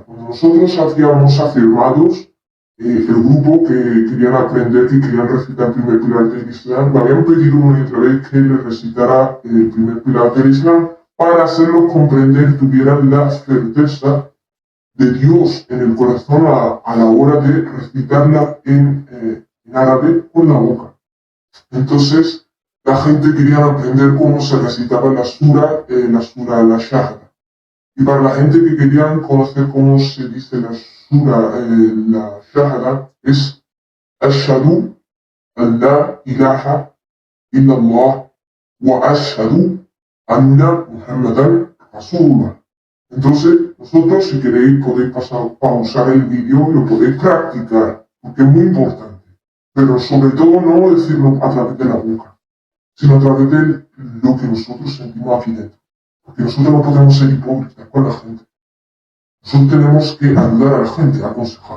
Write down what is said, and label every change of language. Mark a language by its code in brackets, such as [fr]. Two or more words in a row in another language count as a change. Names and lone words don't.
[es] Cuando nosotros hacíamos afirmados, el grupo que querían aprender, que querían recitar el primer pilar del Islam, me habían pedido una y otra vez que les recitara el primer pilar del Islam, para hacerlos comprender, tuvieran la certeza de Dios en el corazón a la hora de recitarla en árabe con la boca. Entonces, la gente quería aprender cómo se recitaba la sura, la Shahada. Y para la gente que querían conocer cómo se dice la sura, la Shahada, es [ar] أشهد أن لا إله إلا الله وأشهد أن محمدا رسول الله. [es] Entonces, vosotros si queréis podéis pausar el vídeo y lo podéis practicar, porque es muy importante. Pero sobre todo no decirlo a través de la boca, sino a través de lo que nosotros sentimos aquí dentro. Porque nosotros no podemos ser hipócritas con la gente. Nosotros tenemos que ayudar a la gente, a aconsejar.